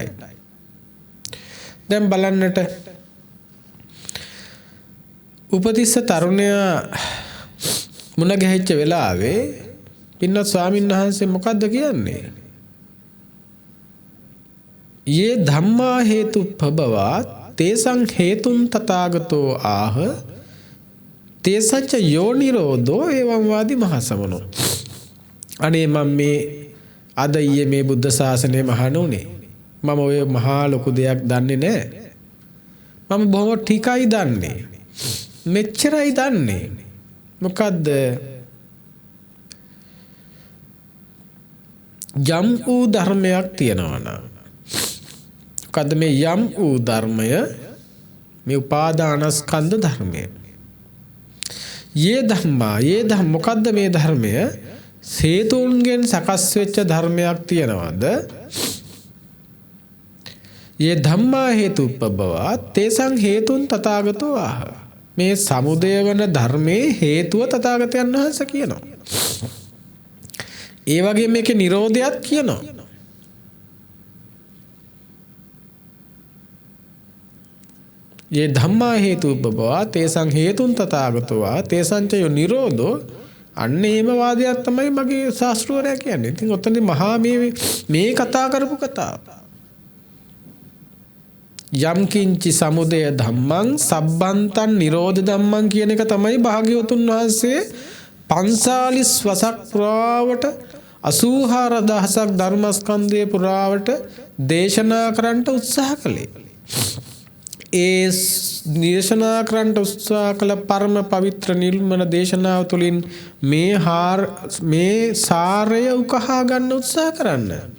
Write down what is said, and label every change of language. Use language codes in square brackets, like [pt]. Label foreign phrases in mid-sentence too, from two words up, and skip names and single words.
[si] දැන් බලන්නට උපතිස්ස තරුණයා මුණ ගැහිච්ච වෙලාවේ පින්වත් ස්වාමීන් වහන්සේ මොකද්ද කියන්නේ? [pi] යේ ධම්මා හේතුප්පබවා තේසං හේතුන් තථාගතෝ ආහ තේසච්ච යෝනිරෝධෝ එවං වාදි මහසමනෝ. [si] අනේ මම මේ අද ඊයේ මේ බුද්ධ ශාසනය මහණුනේ. මම ඔය මහා ලොකු දෙයක් දන්නේ නැහැ. මම බොහොම ටිකයි දන්නේ. මෙච්චරයි දන්නේ. මොකද්ද? යම් වූ ධර්මයක් තියෙනවා නම් මොකද්ද මේ යම් වූ ධර්මය? මේ උපාදානස්කන්ධ ධර්මය. [pi] යේ ධම්ම [si] මොකද්ද මේ ධර්මය? හේතුන්ගෙන් සකස් වෙච්ච ධර්මයක් තියනවාද? [pi] යේ ධම්මා හේතුප්පබවා තේසං හේතුන් තථාගතෝ ආහ. [si] මේ සමුදය වන ධර්මයේ හේතුව තථාගතයන් වහන්සේ කියනවා. ඒ වගේ මේකේ නිරෝධයත් කියනවා. [pi] යේ ධම්මා හේතුප්පබවා තේසං හේතුන් තථාගතෝ ආහ තේසං ච නිරෝධෝ. [si] අන්න ඒම වාදයක් තමයි මගේ ශාස්ත්‍රවරයා කියන්නේ. ඉතින් ඔතනදී මහා මේ කතා කරපු කතාව. [pi] යම් කිංචි සමුදය ධම්මං සබ්බන්තං නිරෝධ ධම්මං [si] කියන එක තමයි භාග්‍යවතුන් වහන්සේ 45 වසක් පුරාවට 84000ක් ධර්මස්කන්ධය පුරාවට දේශනා කරන්නට උත්සාහ කළේ. ඒ දේශනා කරන්නට උත්සාහ කළ පරම පවිත්‍ර නිර්මල දේශනාව තුළින් මේ සාරය උකහා ගන්න උත්සාහ කරන්න.